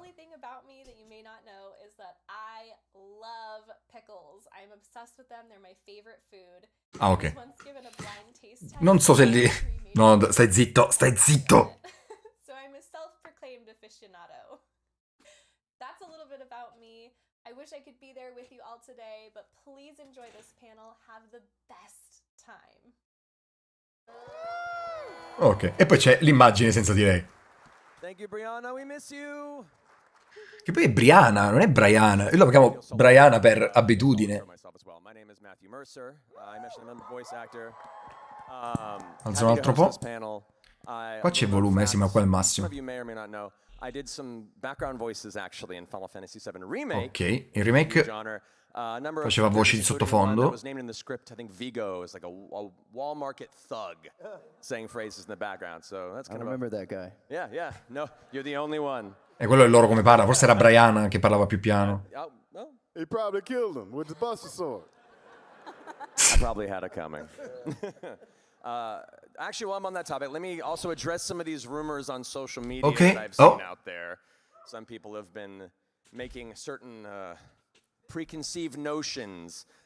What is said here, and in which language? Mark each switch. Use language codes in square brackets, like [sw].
[en] The only thing about me that you may not know is that I love pickles. I'm obsessed with them. They're my favorite food. Ah, ok. Once given a blind taste test. [it] Non so se li... No, stai zitto, stai zitto. [en] So I'm a self-proclaimed aficionado. That's a little bit about me. I wish I could be there with you all today, but please enjoy this panel. Have the best time. [it] Ok, e poi c'è l'immagine senza di lei. [en] Thank you, Brianna. We miss you. [it] Che poi è Brianna, non è Brianna. Io la chiamo Brianna per abitudine. [en] My name is Matthew Mercer. I mentioned I'm a voice actor. [it] Alzo un altro po'. Qua c'è volume, sì, ma qua è il massimo. [en] I did some background voices actually in Final Fantasy VII Remake. [it] Ok, il remake faceva voci di sottofondo. [en] Was named in the script, I think Vigo is like a wall market thug saying phrases in the background. So that's kind of remember that guy. Yeah. No, you're the only one. [it] E quello è loro come parla, forse era Brianna che parlava più piano. [en] He probably killed him with the Buster Sword. I probably had it coming. Actually, while I'm on that topic, let me also address some of these rumors on social media that I've seen out there. Some people have been making certain preconceived notions.